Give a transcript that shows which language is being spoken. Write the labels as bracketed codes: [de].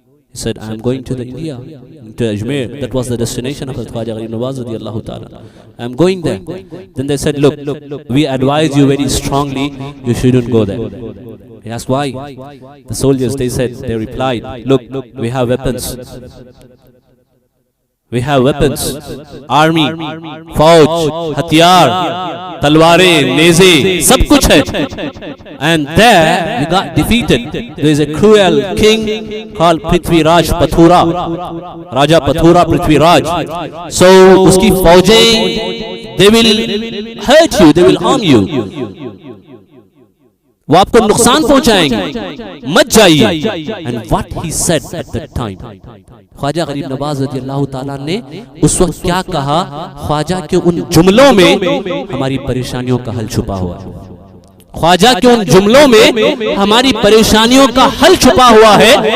[en] He said, "I am going to the India, to Ajmer." That was the destination of Hazrat Khwaja Gharib Nawaz radiyallahu ta'ala. I am going there. Then they said, look, we advise you very strongly, you shouldn't go there. He asked why. The soldiers, they replied, look, we have weapons. We have weapons, army, [ur] فوج, ہتھیار, تلواریں, نیزے, سب کچھ ہے. [en] And there we got defeated. There is a cruel king called Prithvi Raj Pathura, Raja Pathura Prithvi Raj. So [ur] اس کی فوجیں, [en] they will hurt you, they will harm you. [ur] وہ آپ کو نقصان پہنچائیں گے, مت جائیے. [en] And what he said at that time, [ur] Khwaja Gharib نواز رضی اللہ تعالیٰ نے اس وقت کیا کہا؟ خواجہ کے ان جملوں میں ہماری پریشانیوں کا حل چھپا ہوا ہے. خواجہ کے ان جملوں میں ہماری پریشانیوں کا حل چھپا ہوا ہے.